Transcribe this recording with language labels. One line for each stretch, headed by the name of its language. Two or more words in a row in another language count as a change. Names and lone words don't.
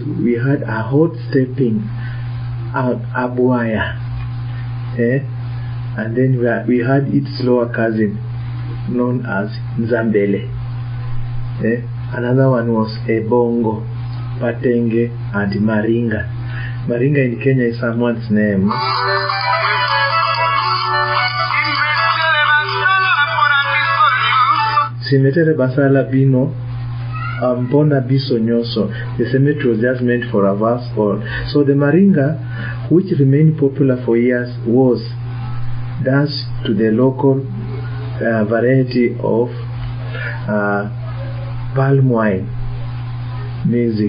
English: We had a hot stepping, abuaya, and then we had its lower cousin known as Nzambele. Another one was Ebongo, Patenge, and Maringa. Maringa in Kenya is someone's name.
Lingala: Simetere basala bino, Ampona biso nyoso.
English: The cemetery was just meant for a verse all. So the Maringa, which remained popular for years, was danced to the local variety of palm wine music.